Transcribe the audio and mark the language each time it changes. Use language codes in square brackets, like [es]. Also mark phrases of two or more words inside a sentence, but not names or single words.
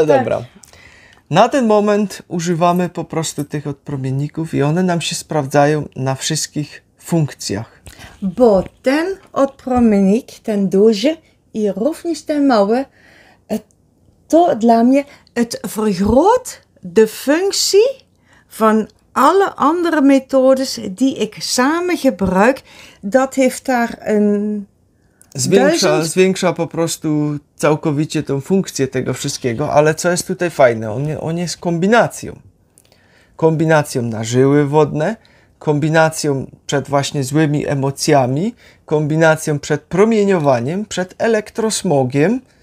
[pl] tak. dobra. Na ten moment używamy po prostu tych odpromienników i one nam się sprawdzają na wszystkich funkcjach. Bo ten odpromiennik, ten duży i również ten mały, to dla mnie [nl] het vergroot de functie van alle andere methodes die ik samen gebruik. Dat heeft daar een [pl] Zwiększa po prostu całkowicie tą funkcję tego wszystkiego, ale co jest tutaj fajne, on jest kombinacją. Kombinacją na żyły wodne, kombinacją przed właśnie złymi emocjami, kombinacją przed promieniowaniem, przed elektrosmogiem.